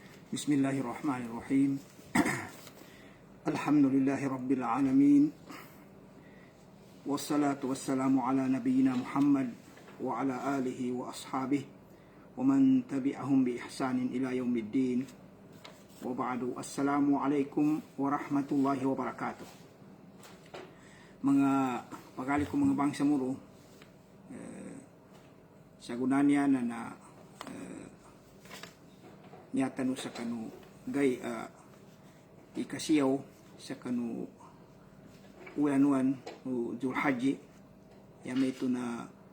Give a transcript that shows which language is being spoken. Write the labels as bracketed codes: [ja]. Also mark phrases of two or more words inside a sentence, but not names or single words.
[ar] بسم الله الرحمن الرحيم الحمد لله رب العالمين. والصلاة والسلام على نبينا محمد و على آله و أصحابه و من تبعهم ب إحسان إلى يوم الدين. وبعد. السلام عليكم ورحمة الله وبركاته. [mrw] Mga pagali ko mga bangsa muro, sa gunanya na niyatano sa kanu gay ikasiyaw sa kanu ulanuan o Zulhaji yame ito na